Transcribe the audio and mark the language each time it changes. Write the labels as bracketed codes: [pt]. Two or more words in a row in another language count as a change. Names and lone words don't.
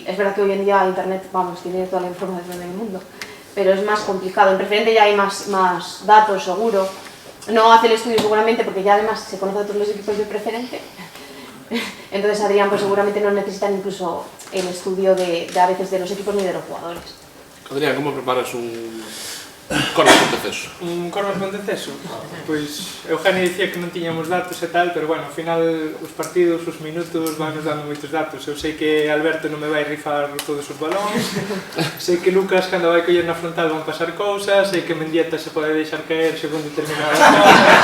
[es] Es verdad que hoy en día Internet, tiene toda la información del mundo, pero es más complicado. En preferente ya hay más datos, seguro. No hace el estudio seguramente porque ya además se conoce a todos los equipos de preferente. Entonces Adrián pues seguramente no necesitan incluso el estudio a veces de los equipos ni de los jugadores. Adrián, como preparas un Corvas Ponteceso? Un Corvas Ponteceso? [gl] Pois Eugenio dicía que non tiñamos datos e tal, pero bueno, ao final os partidos, os minutos van nos dando moitos datos. Eu sei que Alberto non me vai rifar todos os balóns, sei que Lucas cando vai coller na frontal van pasar cousas, sei que Mendieta se pode deixar caer segundo determinadas cousas.